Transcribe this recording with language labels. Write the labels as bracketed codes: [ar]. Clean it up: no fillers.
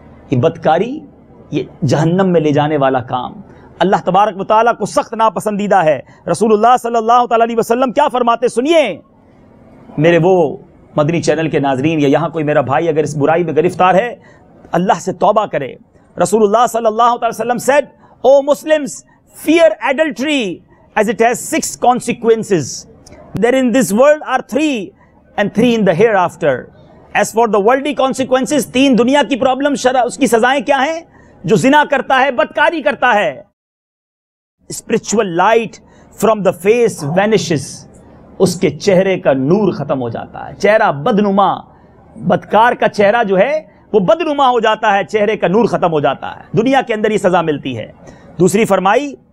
[ur] یہ بدکاری، یہ جہنم میں لے جانے والا کام اللہ تبارک و تعالیٰ کو سخت ناپسندیدہ ہے۔ رسول اللہ صلی اللہ تعالیٰ علیہ وسلم کیا فرماتے سنیے، میرے وہ مدنی چینل کے ناظرین یا یہاں کوئی میرا بھائی اگر اس برائی میں گرفتار ہے اللہ سے توبہ کرے۔ رسول اللہ صلی اللہ تعالیٰ وسلم [en] said, O Muslims, fear adultery as it has 6 consequences. There in this world are 3 and 3 in the hereafter. As for the worldly consequences, [ur] 3 دنیا کی پرابلم، اس کی سزائیں کیا ہیں؟ جو زنا کرتا ہے، بدکاری کرتا ہے، [en] spiritual light from the face vanishes. [ur] اس کے چہرے کا نور ختم ہو جاتا ہے، چہرہ بدنما، بدکار کا چہرہ جو ہے وہ بدنما ہو جاتا ہے، چہرے کا نور ختم ہو جاتا ہے، دنیا کے اندر یہ سزا ملتی ہے۔ دوسری فرمائی